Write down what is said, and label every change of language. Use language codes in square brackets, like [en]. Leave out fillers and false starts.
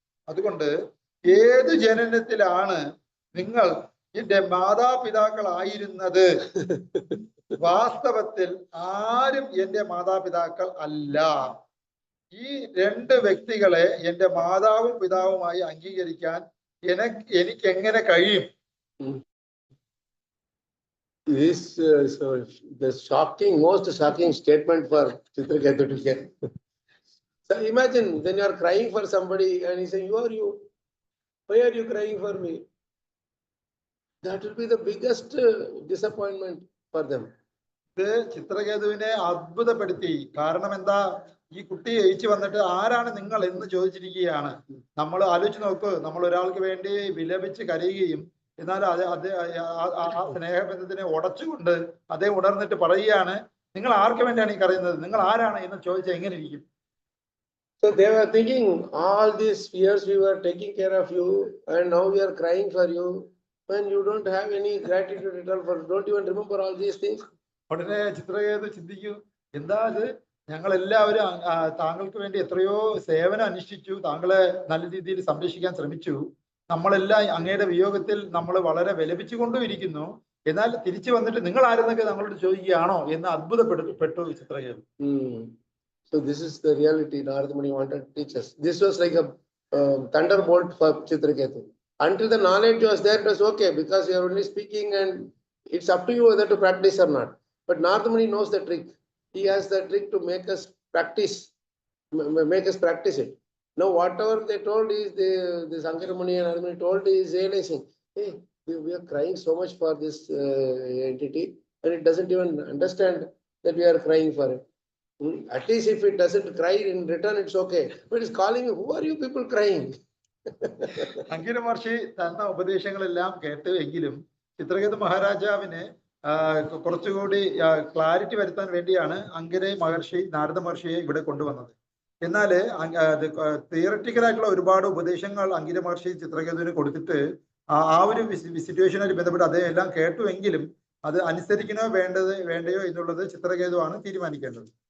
[ml] അതുകൊണ്ട് ഏത് ജനനത്തിലാണ് നിങ്ങൾ എന്റെ മാതാപിതാക്കളായിരുന്നത്? വാസ്തവത്തിൽ ആരും എന്റെ മാതാപിതാക്കൾ അല്ല. ഈ 2 വ്യക്തികളെ എന്റെ മാതാവും പിതാവുമായി അംഗീകരിക്കാൻ എനിക്ക് എങ്ങനെ കഴിയും? [en] This the most shocking statement for Chitraketu to hear. So imagine when you are crying for somebody and he says, why are you crying for me? That will be the biggest disappointment for them. [ml] ഇത് ചിത്രകേതുവിനെ അത്ഭുതപ്പെടുത്തി. കാരണം എന്താ, ഈ കുട്ടി ജയിച്ചു വന്നിട്ട് ആരാണ് നിങ്ങൾ എന്ന് ചോദിച്ചിരിക്കുകയാണ്. നമ്മൾ ആലോചിച്ച് നോക്ക്, നമ്മൾ ഒരാൾക്ക് വേണ്ടി വിലപിച്ച് കരയുകയും എന്നാൽ ആ സ്നേഹബന്ധത്തിനെ ഉടച്ചുകൊണ്ട് അതേ ഉണർന്നിട്ട് പറയുകയാണ്, നിങ്ങൾ ആർക്ക് വേണ്ടിയാണ് ഈ കരയുന്നത്, നിങ്ങൾ ആരാണ് എന്ന് ചോദിച്ചാൽ എങ്ങനെ ഇരിക്കും? [en] So they were thinking, all these years we were taking care of you and now we are crying for you when you don't have any gratitude at all, for don't even remember all these things. [ml] ഉടനെ ചിത്രകേതു ചിന്തിക്കൂ, എന്താ ഇത്, ഞങ്ങൾ എല്ലാവരും താങ്കൾക്ക് വേണ്ടി എത്രയോ സേവനം അനുഷ്ഠിച്ചു, താങ്കളെ നല്ല രീതിയിൽ സംരക്ഷിക്കാൻ ശ്രമിച്ചു, നമ്മളെല്ലാം അങ്ങയുടെ വിയോഗത്തിൽ നമ്മൾ വളരെ വിലപിച്ചു കൊണ്ടുമിരിക്കുന്നു, എന്നാൽ തിരിച്ചു വന്നിട്ട് നിങ്ങൾ ആരെന്നൊക്കെ നമ്മളോട് ചോദിക്കുകയാണോ എന്ന് അത്ഭുതപ്പെട്ടു Chitraketu. [en] So this is the reality Narada Muni wanted to teach us. This was like a thunderbolt for Chitraketu. Until the knowledge was there, it was okay because you are only speaking and it's up to you whether to practice or not. But Narada Muni knows the trick. He has the trick to make us practice it. Now whatever they told is, this Ankara Muni and Narada Muni told is realizing, hey, we are crying so much for this entity and it doesn't even understand that we are crying for it. At least if it doesn't cry in return, it's okay. But it's calling you, who are you people crying? [ml] അങ്കിര മഹർഷി തന്ന ഉപദേശങ്ങളെല്ലാം കേട്ട് എങ്കിലും ചിത്രകേതു മഹാരാജാവിന് കുറച്ചുകൂടി clarity വരുത്താൻ വേണ്ടിയാണ് അങ്കിര മഹർഷി നാരദ മഹർഷിയെ ഇവിടെ കൊണ്ടുവന്നത്. എന്നാൽ theoretical ആയിട്ടുള്ള ഒരുപാട് ഉപദേശങ്ങൾ അങ്കിര മഹർഷി ചിത്രകേതുവിന് കൊടുത്തിട്ട് ആ ഒരു സിറ്റുവേഷനായിട്ട് ബന്ധപ്പെട്ട് അദ്ദേഹം എല്ലാം കേട്ടുവെങ്കിലും അത് അനുസരിക്കണോ വേണ്ടയോ എന്നുള്ളത് ചിത്രകേതുവാണ് തീരുമാനിക്കേണ്ടത്.